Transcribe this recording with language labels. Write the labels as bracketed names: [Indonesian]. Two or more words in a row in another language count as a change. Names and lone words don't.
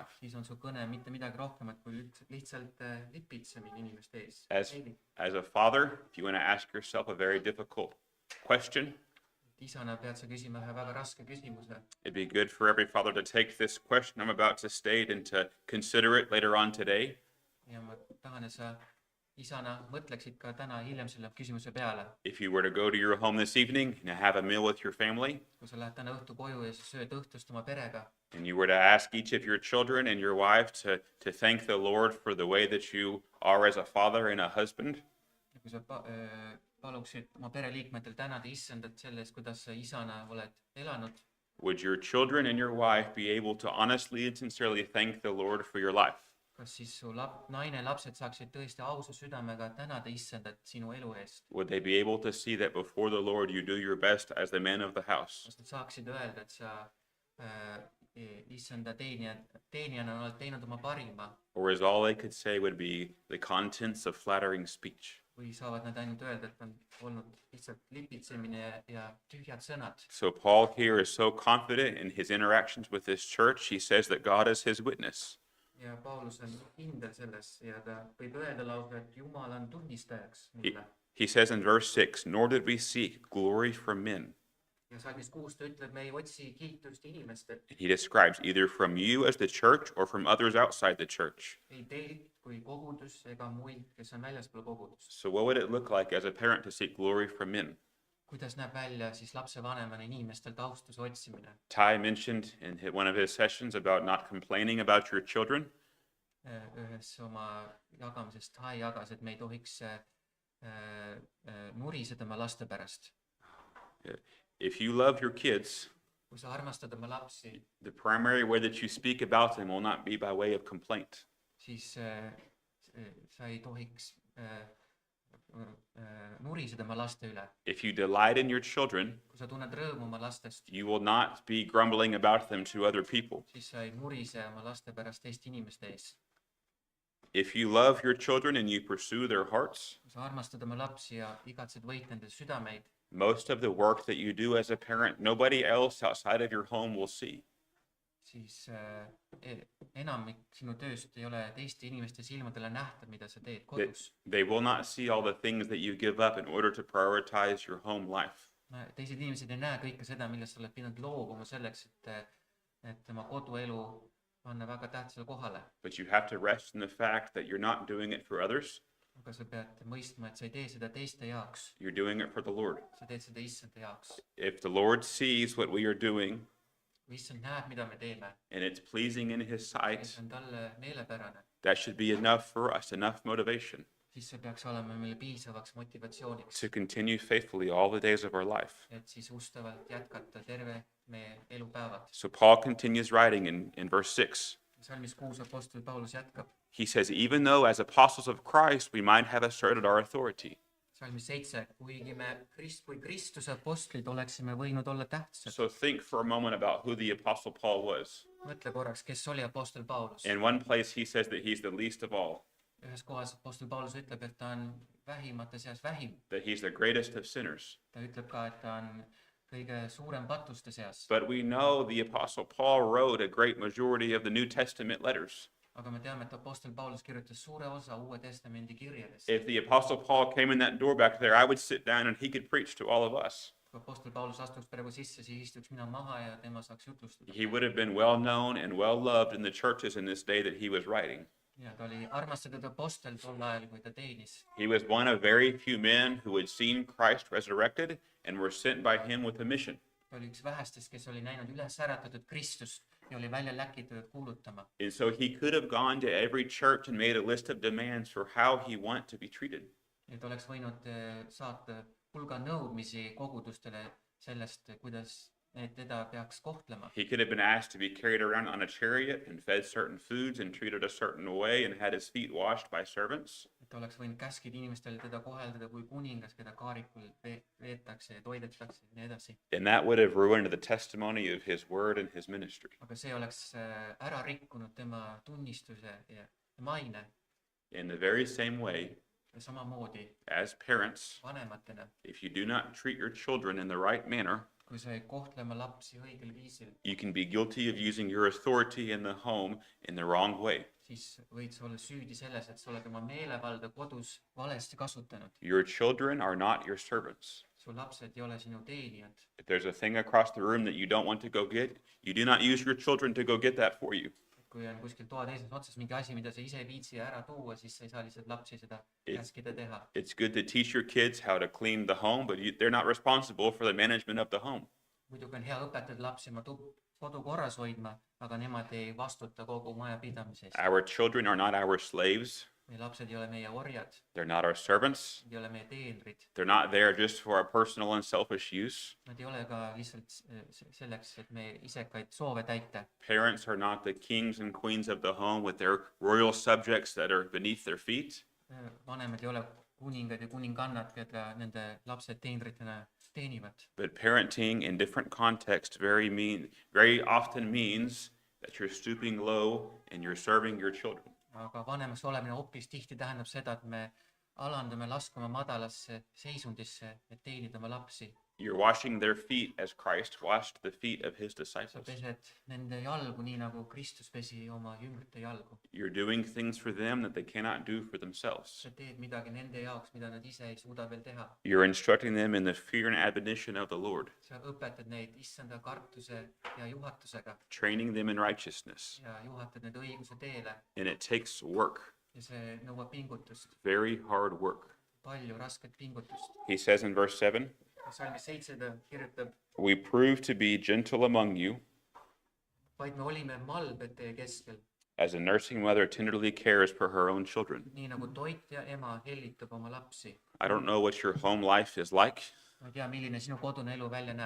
[Estonian] siis on su kõne mitte midagi rohkemat kui lihtsalt lipitsemine inimeste ees. [English] As a father, if you want to ask yourself a very difficult question, [Estonian] Isana pead sa küsima ühe väga raske küsimuse. [English] it'd be good for every father to take this question I'm about to state and to consider it later on today. [Estonian] Ja ma tahan, et sa isana mõtleksid ka täna hiljem selle küsimuse peale. [English] If you were to go to your home this evening and have a meal with your family, [Estonian] Kui sa lähed täna õhtu koju ja sa sööd õhtust oma perega [English] and you were to ask each of your children and your wife to thank the Lord for the way that you are as a father and a husband, [Estonian] ja kui sa paluksid oma pereliikmetel tänada issandat selle eest, kuidas sa isana oled elanud, [English] would your children and your wife be able to honestly and sincerely thank the Lord for your life? [Estonian] kas siis su naine, lapsed saaksid tõesti ausa südamega tänada issandat sinu elu eest? [English] Would they be able to see that before the Lord you do your best as the man of the house? [Estonian] Kas nad saaksid öelda, et sa issanda teenijana oled teinud oma parima? [English] Or is all they could say would be the contents of flattering speech? [Estonian] Või saavad nad ainult öelda, et on olnud lihtsalt lipitsemine ja tühjad sõnad? [English] So Paul here is so confident in his interactions with this church, he says that God is his witness. [Estonian] Ja Paulus on kindel selles ja ta võib öelda lausa, et Jumal on tunnistajaks mulle. [English] He says in verse 6, "Nor did we seek glory from men." [Estonian] Ja salmis 6 ta ütleb, me ei otsi kiitust inimestelt. [English] He describes either from you as the church or from others outside the church. [Estonian] Ei teilt kui kogudus ega muid, kes on väljaspool kogudust. [English] So what would it look like as a parent to seek glory from men? [Estonian] Kuidas näeb välja siis lapsevanemana inimestelt austuse otsimine? [English] Ty mentioned in one of his sessions about not complaining about your children. [Estonian] Ühes oma jagamises ta jagas, et me ei tohiks nuriseda oma laste pärast. [English] If you love your kids, [Estonian] Kui sa armastad oma lapsi, [English] the primary way that you speak about them will not be by way of complaint. [Estonian] siis sa ei tohiks nuriseda oma laste üle. [English] If you delight in your children, [Estonian] Kui sa tunned rõõmu oma lastest, [English] you will not be grumbling about them to other people. [Estonian] siis sa ei nurise oma laste pärast teiste inimeste ees. [English] If you love your children and you pursue their hearts, [Estonian] Kui sa armastad oma lapsi ja igatsed võita nende südameid, [English] most of the work that you do as a parent, nobody else outside of your home will see. [Estonian] siis enamik sinu tööst ei ole teiste inimeste silmadele nähtav, mida sa teed kodus. [English] They will not see all the things that you give up in order to prioritize your home life. [Estonian] Teised inimesed ei näe kõike seda, millest sa oled pidanud loobuma selleks, et oma koduelu panna väga tähtsale kohale. [English] But you have to rest in the fact that you're not doing it for others. [Estonian] Aga sa pead mõistma, et sa ei tee seda teiste jaoks. [English] You're doing it for the Lord. [Estonian] Sa teed seda issanda jaoks. [English] If the Lord sees what we are doing [Estonian] Kui issand näeb, mida me teeme, [English] and it's pleasing in his [Estonian] ja [English] sight, [Estonian] see on talle meelepärane, [English] That should be enough for us, enough motivation [Estonian] siis see peaks olema meile piisavaks motivatsiooniks, [English] to continue faithfully all the days of our life. [Estonian] et siis ustavalt jätkata terve meie elupäevad. [English] So Paul continues writing in verse 6. [Estonian] salmis 6 Apostel Paulus jätkab. [English] He says, even though as apostles of Christ we might have asserted our authority. [Estonian] salmis 7, kuigi kui Kristuse apostlid oleksime võinud olla tähtsad. [English] So think for a moment about who the apostle Paul was. [Estonian] mõtle korraks, kes oli Apostel Paulus. [English] In one place he says that he's the least of all, [Estonian] ühes kohas Apostel Paulus ütleb, et ta on vähimate seas vähim. [English] that he's the greatest of sinners. [Estonian] ta ütleb ka, et ta on kõige suurem patuste seas. [English] But we know the apostle Paul wrote a great majority of the New Testament letters. [Estonian] aga me teame, et Apostel Paulus kirjutas suure osa Uue Testamendi kirjadest. [English] If the apostle Paul came in that door back there, I would sit down and he could preach to all of us. [Estonian] kui Apostel Paulus astuks praegu sisse, siis istuks mina maha ja tema saaks jutlustada. [English] He would have been well known and well loved in the churches in this day that he was writing. [Estonian] ja ta oli armastatud apostel tol ajal, kui ta teenis. [English] He was one of very few men who had seen Christ resurrected and were sent by him with a mission. [Estonian] ta oli üks vähestest, kes oli näinud üles äratatud Kristust ja oli välja läkitud kuulutama. [English] And so he could have gone to every church and made a list of demands for how he wanted to be treated. [Estonian] et oleks võinud saata hulga nõudmisi kogudustele sellest, kuidas teda peaks kohtlema. [English] He could have been asked to be carried around on a chariot and fed certain foods and treated a certain way and had his feet washed by servants. [Estonian] et oleks võinud käskida inimestele teda koheldada kui kuningas, keda kaarikul veetakse ja toidetakse ja nii edasi. [English] And that would have ruined the testimony of his word and his ministry. [Estonian] aga see oleks ära rikkunud tema tunnistuse ja maine. [English] In the very same way, [Estonian] ja samamoodi [English] as parents, [Estonian] vanematena, [English] if you do not treat your children in the right manner, [Estonian] kui sa ei kohtle oma lapsi õigel viisil, [English] you can be guilty of using your authority in the home in the wrong way. [Estonian] siis võid sa olla süüdi selles, et sa oled oma meelevalda kodus valesti kasutanud. [English] Your children are not your servants. [Estonian] su lapsed ei ole sinu teenijad. [English] If there's a thing across the room that you don't want to go get, you do not use your children to go get that for you. [Estonian] kui on kuskil toa teises otsas mingi asi, mida sa ise ei viitsi ära tuua, siis sa ei saa lihtsalt lapsi seda käskida teha. [English] It's good to teach your kids how to clean the home, but they're not responsible for the management of the home. [Estonian] muidugi on hea õpetada lapsi oma kodu korras hoidma, aga nemad ei vastuta kogu majapidamise eest. [English] Our children are not our slaves. [Estonian] meie lapsed ei ole meie orjad, [English] They're not our servants. [Estonian] nad ei ole meie teenrid, [English] They're not there just for our personal and selfish use. [Estonian] nad ei ole ka lihtsalt selleks, et meie isekaid soove täita. [English] Parents are not the kings and queens of the home with their royal subjects that are beneath their feet. [Estonian] vanemad ei ole kuningad ja kuningannad, keda nende lapsed teenritena teenivad. [English] But parenting in different contexts very often means that you're stooping low and you're serving your children. [Estonian] aga vanemaks olemine hoopis tihti tähendab seda, et me alandame, laskuma madalasse seisundisse, et teenida oma lapsi. [English] You're washing their feet as Christ washed the feet of his [Estonian] sa [English] disciples. [Estonian] pesed nende jalgu nii, nagu Kristus pesi oma jüngrite jalgu. [English] You're doing things for them that they cannot do for themselves. [Estonian] sa teed midagi nende jaoks, mida nad ise ei suuda veel teha. [English] You're instructing them in the fear and admonition of the Lord, [Estonian] sa õpetad neid issanda kartuse ja juhatusega [English] training them in righteousness. [Estonian] ja juhatad need õiguse teele [English] And it takes work, [Estonian] ja see nõuab pingutust, [English] very hard work. [Estonian] palju rasket pingutust. [English] He says in verse 7, [Estonian] salmis 7 ta kirjutab, [English] we prove to be gentle among you, [Estonian] vaid me olime malbed teie keskel, [English] as a nursing mother tenderly cares for her own children. [Estonian] nii nagu toitja ema hellitab oma lapsi. [English] I don't know what your home life is like. [Estonian] ma ei tea, milline sinu kodune elu välja näeb.